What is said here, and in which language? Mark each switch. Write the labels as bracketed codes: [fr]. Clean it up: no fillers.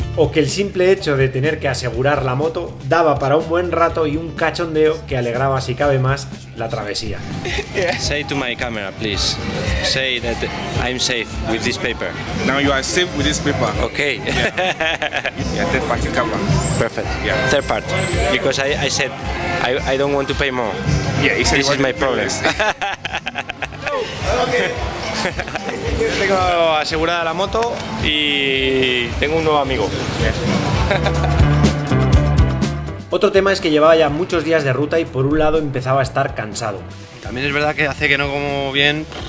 [es] O que el simple hecho de tener que asegurar la moto daba para un buen rato y un cachondeo que alegraba, si cabe más, la travesía. [en] Say to my camera, please. Say that I'm safe with this paper. Now you are safe with this paper. Okay. Yeah, third party camera. Perfect. Yeah. Third part. Because I said I don't want to pay more. Yeah, he said This is my problem. [es] Tengo asegurada la moto y tengo un nuevo amigo. Otro tema es que llevaba ya muchos días de ruta y por un lado empezaba a estar cansado. También es verdad que hace que no como bien.